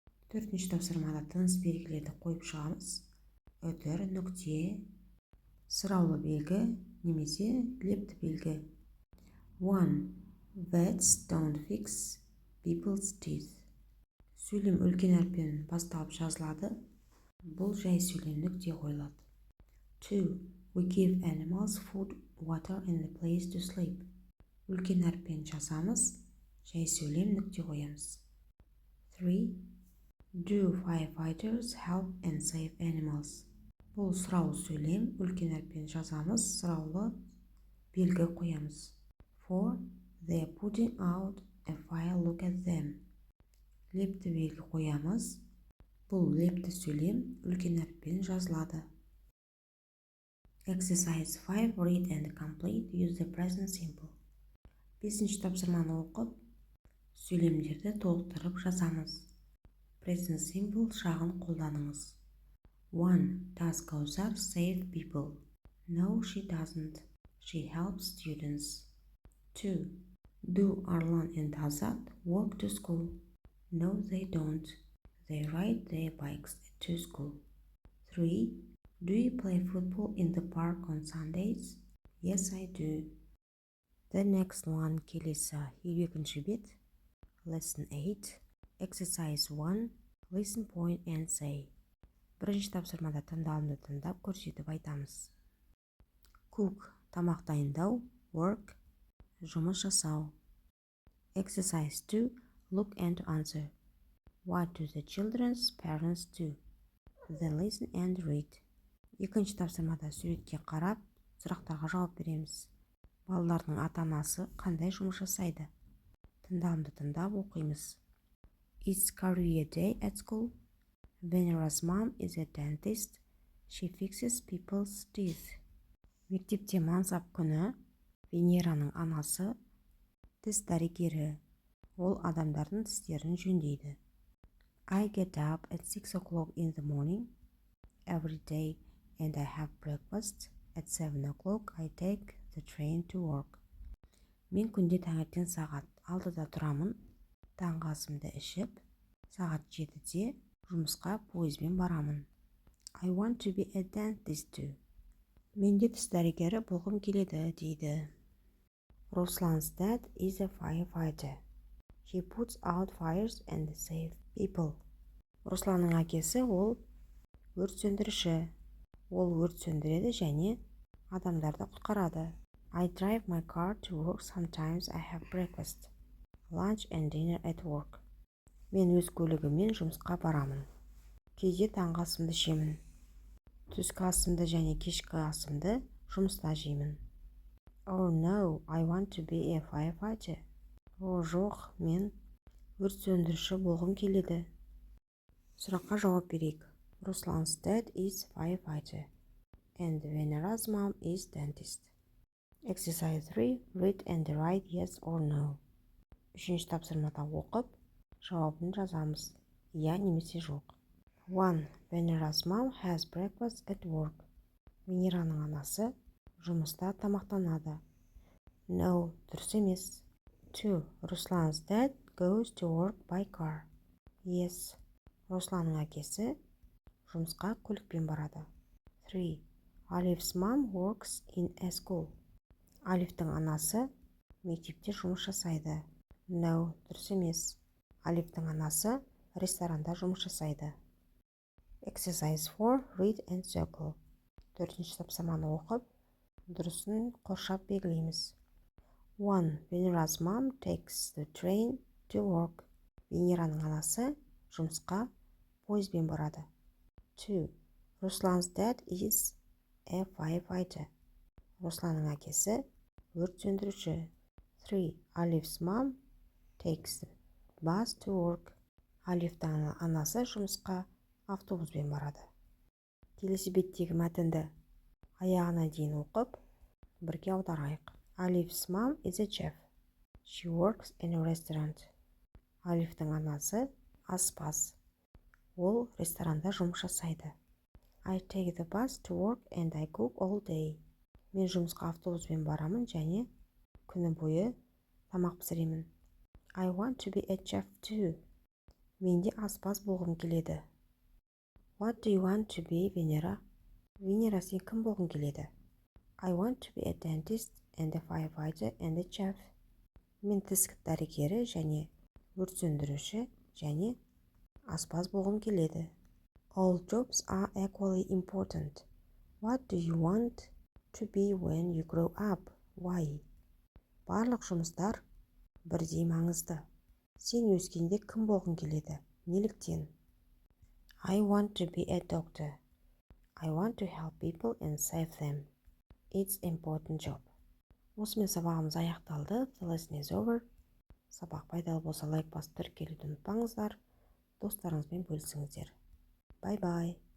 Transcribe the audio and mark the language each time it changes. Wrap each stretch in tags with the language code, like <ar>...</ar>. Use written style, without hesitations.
<kk>Төртінші тапсырмада тыныс белгілерді қойып шығамыз. Үтір, нүкте, сұраулы белгі немесе лепті белгі. 1.</kk> <en>Vets don't fix people's teeth.</en> <kk>Сөйлем үлкен әріппен басталып жазылады. Бұл жай сөйлем, нүкте қойылады. 2.</kk> <en>We give animals food, water and a place to sleep.</en> <kk>Үлкен әріппен жазамыз. Жай сөйлем, нүкте қоямыз. 3.</kk> <en>Do firefighters help and save animals?</en> <kk>Бұл сұраулы сөйлем, үлкен әріппен жазамыз. Сұраулы белгі қоямыз. 4.</kk> <en>They are putting out a fire, look at them.</en> <kk>Лепті белгі қоямыз. Бұл лепті сөйлем, үлкен әріппен жазылады.</kk> <en>Exercise 5. Read and complete. Use the present simple.</en> <kk>Бесінші тапсырманы оқып, сөйлемдерді толықтырып жазамыз. Present simple шағын қолданыңыз. 1.</kk> <en>Does Kausar save people? No, she doesn't. She helps students. 2. Do Arlan and Azat walk to school? No, they don't. They ride their bikes to school. 3. Do you play football in the park on Sundays? Yes, I do. The next one,</en> <kk>келесі елу екінші бет.</kk> <en>Lesson 8. Exercise 1. Listen, point and say.</en> <kk>Бірінші тапсырмада тыңдалымды тыңдап көрсетіп айтамыз. Cook, тамақ дайындау. Work, жұмыс жасау.</kk> <en>Exercise 2. Look and answer. What do the children's parents do? They listen and read.</en> <kk>Екінші тапсырмада суретке қарап, сұрақтарға жауап береміз. Балалардың ата-анасы қандай жұмыс жасайды? Тыңдалымды тыңдап оқимыз.</kk> <en>It's career day at school. Venera's mom is a dentist. She fixes people's teeth.</en> <kk>Мектепте мансап күні. Венераның анасы тіс дәрігері. Ол адамдардың тістерін жөндейді.</kk> <en>I get up at 6 o'clock in the morning every day and I have breakfast. At 7 o'clock I take the train to work.</en> <kk>Мен күнде таңертең сағат 6-да тұрамын. Таңғы асымды ішіп, сағат 7-де жұмысқа пойызбен барамын.</kk> <en>I want to be a dentist too.</en> <kk>Менде тіс дәрігері болғым келеді, дейді.</kk> <en>Ruslan's dad is a firefighter. He puts out fires and saves people.</en> <kk>Русланның әкесі ол өрт сөндіруші. Ол өрт сөндіреді және адамдарды құтқарады.</kk> <en>I drive my car to work. Sometimes I have breakfast, lunch and dinner at work.</en> <kk>Мен өз көлігіммен жұмысқа барамын. Кейде таңғы асымды жеймін. Түскі асымды және кешкі асымды жұмыста жеймін.</kk> <en>Oh no, I want to be a firefighter.</en> <kk>О жоқ, мен өрт сөндіруші болғым келеді. Сұраққа жауап берейік.</kk> <en>Ruslan's dad is firefighter and Venera's mom is dentist. Exercise 3. Read and write yes or no.</en> <kk>Үшінші тапсырмада оқып, жауабын жазамыз. Я немесе жоқ. 1.</kk> <en>Venera's mom has breakfast at work.</en> <kk>Венераның анасы жұмыста тамақтанады. No, дұрыс емес. 2.</kk> <en>Ruslan's dad goes to work by car. Yes.</en> <kk>Русланның әкесі жұмысқа көлікпен барады. 3.</kk> <en>Alif's mom works in a school.</en> <kk>Алифтің анасы мектепте жұмыс жасайды. No, дұрыс емес. Алифтің анасы ресторанда жұмыс жасайды.</kk> <en>Exercise 4. Read and circle.</en> <kk>Төртінші тапсырманы оқып, дұрысын қоршап белгілейміз. 1.</kk> <en>Venera's mom takes the train to work.</en> <kk>Венераның анасы жұмысқа пойызбен барады. 2.</kk> <en>Ruslan's dad is a firefighter.</en> <kk>Русланның әкесі өрт сөндіруші. 3.</kk> <en>Alif's mom takes the bus to work.</en> <kk>Алифтің анасы жұмысқа автобуспен барады. Келесі беттегі мәтінді аяғына дейін оқып, бірге аударайық.</kk> <en>Alif's mom is a chef. She works in a restaurant.</en> <kk>Алифтің анасы аспаз. Ол ресторанда жұмыс жасайды.</kk> <en>I take the bus to work and I cook all day.</en> <kk>Мен жұмысқа автобуспен барамын және күні бойы тамақ пісіремін.</kk> <en>I want to be a chef too.</en> <kk>Менде аспаз болғым келеді.</kk> <en>What do you want to be, Venera?</en> <kk>Venera, сен кім болғың келеді?</kk> <en>I want to be a dentist and a firefighter and a chef.</en> <kk>Мен тіс дәрігері және өрт сөндіруші және аспаз болғым келеді.</kk> <en>All jobs are equally important. What do you want to be when you grow up? Why?</en> <kk>Барлық жұмыстар бірдей маңызды. Сен өскенде кім болғың келеді? Неліктен?</kk> <en>I want to be a doctor. I want to help people and save them. It's an important job.</en> <kk>Осымен сабағымыз аяқталды.</kk> <en>The lesson is over.</en> <kk>Сабақ пайдалы болса лайк басып тіркелуді ұмытпаңыздар. Достарыңызбен бөлісіңіздер.</kk> <en>Bye-bye.</en>